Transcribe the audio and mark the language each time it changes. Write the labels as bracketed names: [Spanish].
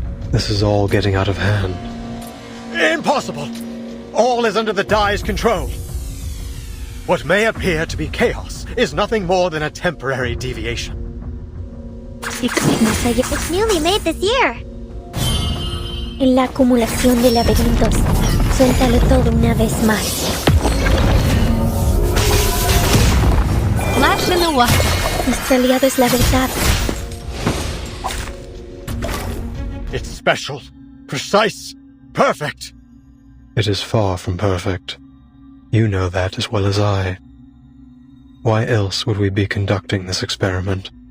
[English] This is all getting out of hand. Impossible! All is under the Dai's control. What may appear to be chaos is nothing more than a temporary deviation. It's newly made this year. [Spanish] En la acumulación de laberintos, suéltalo todo una vez más. [English] Splash in the water. [Spanish] Nuestro aliado es la verdad. [English] It's special, precise, perfect. It is far from perfect. You know that as well as I. Why else would we be conducting this experiment?